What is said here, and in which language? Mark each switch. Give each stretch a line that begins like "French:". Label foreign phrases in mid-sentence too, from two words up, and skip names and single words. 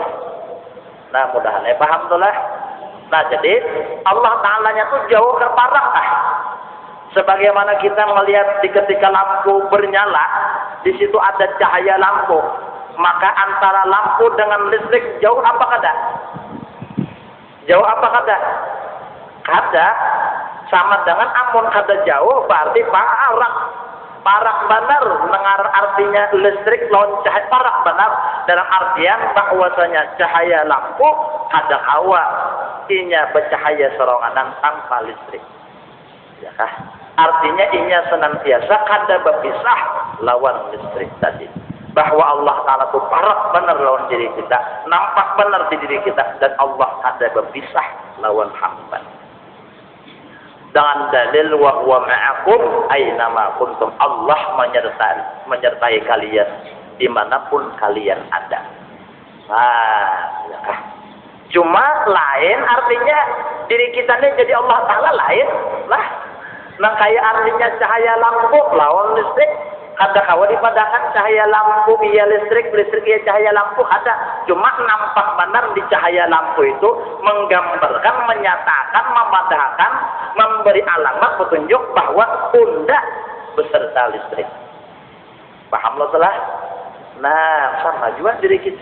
Banjar: Nah mudah-mudahan paham tuh lah. Nah jadi Allah Ta'ala-nya tuh jauh terparah sebagaimana kita melihat di ketika lampu bernyala di situ ada cahaya lampu, maka antara lampu dengan listrik jauh apa kada? Jauh apa kada? Kada sama dengan amun kada jauh berarti parak benar dengar artinya listrik lawan cahaya parak benar dalam artian bahwasanya cahaya lampu kada hawa inya bercahaya seronganan tanpa listrik ya kah? Artinya inya senantiasa kada berpisah lawan listrik tadi bahwa Allah Ta'ala itu parak benar lawan diri kita, nampak benar di diri kita dan Allah kada berpisah lawan hamba dengan dalil
Arabic: وهو معكم أينما كنتم.
Indonesian: Allah menyertai kalian dimanapun kalian ada.
Banjar: Nah, ya kah? Cuma lain artinya diri kita ini jadi Allah Ta'ala lain lah. Nah kayak artinya cahaya lampu lawan listrik. Kada kawa dipadakan cahaya lampu iya listrik iya cahaya lampu ada. Cuma nampak benar di cahaya lampu itu menggambarkan, menyatakan, memadahkan, memberi alamat petunjuk bahwa unda beserta listrik. Paham lo telah? Nah sama juga diri kita.